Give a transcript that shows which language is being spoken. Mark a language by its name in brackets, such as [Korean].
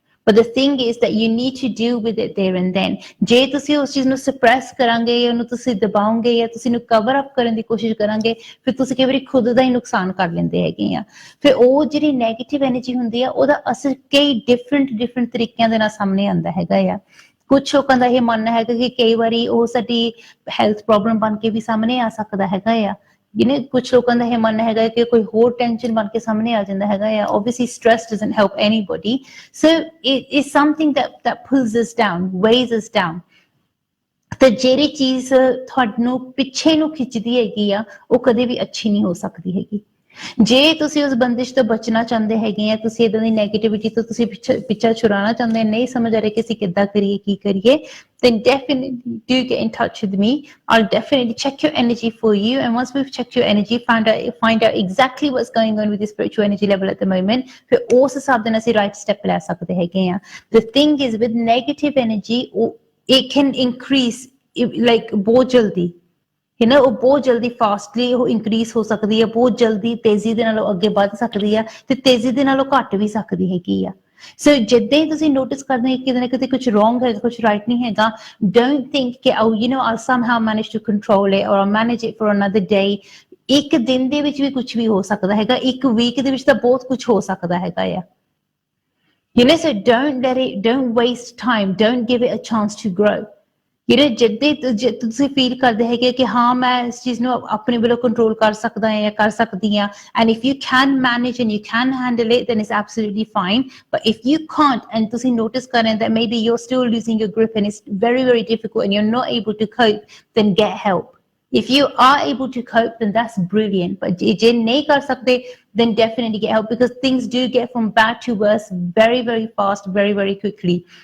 [English] But the thing is that you need to deal with it there and then. [Punjabi] ਜੇ ਤੁਸੀਂ ਉਸ ਚੀਜ਼ ਨੂੰ suppress ਕਰਾਂਗੇ ਜਾਂ ਉਹਨੂੰ ਤੁਸੀਂ ਦਬਾਓਗੇ ਜਾਂ ਤੁਸੀਂ ਉਹਨੂੰ cover up ਕਰਨ ਦੀ ਕੋਸ਼ਿਸ਼ ਕਰਾਂਗੇ, ਫਿਰ ਤੁਸੀਂ ਕਈ ਵਾਰੀ ਖੁਦ ਦਾ ਹੀ ਨੁਕਸਾਨ ਕਰ ਲੈਂਦੇ ਹੈਗੇ ਆ। ਫਿਰ ਉਹ ਜਿਹੜੀ ਨੈਗੇਟਿਵ ਐਨਰਜੀ ਹੁੰਦੀ ਆ, ਉਹਦਾ ਅਸਰ ਕਈ ਡਿਫਰੈਂਟ ਤਰੀਕਿਆਂ ਦੇ ਨਾਲ ਸਾਹਮਣੇ ਆਉਂਦਾ ਹੈਗਾ ਆ। ਕੁਛ ਲੋਕਾਂ ਦਾ ਇਹ ਮੰਨਣਾ ਹੈਗਾ ਕਿ ਕਈ ਵਾਰੀ ਉਹ ਸਾਡੀ ਹੈਲਥ ਪ੍ਰੋਬਲਮ ਬਣ ਕੇ ਵੀ ਸਾਹਮਣੇ ਆ ਸਕਦਾ ਹੈਗਾ ਆ। ਕੁਝ ਲੋਕਾਂ ਦਾ ਇਹ ਮੰਨਣਾ ਹੈਗਾ ਕਿ ਕੋਈ ਹੋਰ ਟੈਨਸ਼ਨ ਬਣ ਕੇ ਸਾਹਮਣੇ ਆ ਜਾਂਦਾ ਹੈਗਾ ਆ। [English] Obviously stress doesn't help anybody, so it is something that pulls us down, weighs us down. [Punjabi] ਤੇ ਜਿਹੜੀ ਚੀਜ਼ ਤੁਹਾਨੂੰ ਪਿੱਛੇ ਨੂੰ ਖਿੱਚਦੀ ਹੈਗੀ ਆ, ਉਹ ਕਦੇ ਵੀ ਅੱਛੀ ਨਹੀਂ ਹੋ ਸਕਦੀ ਹੈਗੀ। ਜੇ ਤੁਸੀਂ ਉਸ ਬੰਦਿਸ਼ ਤੋਂ ਬਚਣਾ ਚਾਹੁੰਦੇ ਹੈਗੇ ਆ, ਤੁਸੀਂ ਇਦਾਂ ਦੀ ਨੈਗੇਟਿਵਿਟੀ ਤੋਂ ਤੁਸੀਂ ਪਿੱਛਾ ਛੁਡਾਉਣਾ ਚਾਹੁੰਦੇ, ਨਹੀਂ ਸਮਝ ਆ ਰਿਹਾ ਕਿ ਅਸੀਂ ਕਿੱਦਾਂ ਕਰੀਏ, ਕੀ ਕਰੀਏ, [English] then definitely do get in touch with me. I'll definitely check your energy for you, and once we've checked your energy, find out exactly what's going on with your spiritual energy level at the moment, [Punjabi] ਫਿਰ ਉਸ ਹਿਸਾਬ ਦੇ ਨਾਲ ਅਸੀਂ right step ਲੈ ਸਕਦੇ ਹੈਗੇ ਆ। [English] The thing is with negative energy, it can increase like [Punjabi] ਬਹੁਤ ਜਲਦੀ, ਉਹ ਬਹੁਤ ਜਲਦੀ ਫਾਸਟਲੀ ਉਹ ਇਨਕਰੀਜ਼ ਹੋ ਸਕਦੀ ਹੈ, ਬਹੁਤ ਜਲਦੀ ਤੇਜ਼ੀ ਦੇ ਨਾਲ ਅੱਗੇ ਵੱਧ ਸਕਦੀ ਆ ਤੇ ਤੇਜ਼ੀ ਦੇ ਨਾਲ ਉਹ ਘੱਟ ਵੀ ਸਕਦੀ ਹੈਗੀ ਆ। ਸੋ ਜਿੱਦਾਂ ਹੀ ਤੁਸੀਂ ਨੋਟਿਸ ਕਰਦੇ ਹੋ ਕਿਤੇ ਨਾ ਕਿਤੇ ਕੁਝ ਰੋਂਗ ਹੈਗਾ, ਕੁਝ ਰਾਈਟ ਨਹੀਂ ਹੈਗਾ, [English] don't think [Punjabi] ਕਿ [English] I'll somehow manage to control it or I'll manage it for another day. [Punjabi] ਇੱਕ ਦਿਨ ਦੇ ਵਿੱਚ ਵੀ ਕੁਝ ਵੀ ਹੋ ਸਕਦਾ ਹੈਗਾ, ਇੱਕ ਵੀਕ ਦੇ ਵਿੱਚ ਤਾਂ ਬਹੁਤ ਕੁਝ ਹੋ ਸਕਦਾ ਹੈਗਾ ਆ। [English] So don't waste time, don't give it a chance to grow. [Punjabi] ਜਿੱਦੇ ਤੁਸੀਂ ਫੀਲ ਕਰਦੇ ਹੈਗੇ ਕਿ ਹਾਂ ਮੈਂ ਇਸ ਚੀਜ਼ ਨੂੰ ਆਪਣੇ ਵੱਲੋਂ ਕੰਟਰੋਲ ਕਰ ਸਕਦਾ ਜਾਂ ਕਰ ਸਕਦੀ ਹਾਂ, [English] and if you can manage and you can handle it, then it's absolutely fine. But if you can't and [Punjabi] ਤੁਸੀਂ [English] notice [Punjabi] ਕਰ ਰਹੇ [English] that maybe you're still losing your grip and it's very difficult and you're not able to cope, then get help. If you are able to cope, then that's brilliant. But [Punjabi] je nahi kar sakte, [English] then definitely get help, because things do get from bad to worse very, very fast, very, very quickly.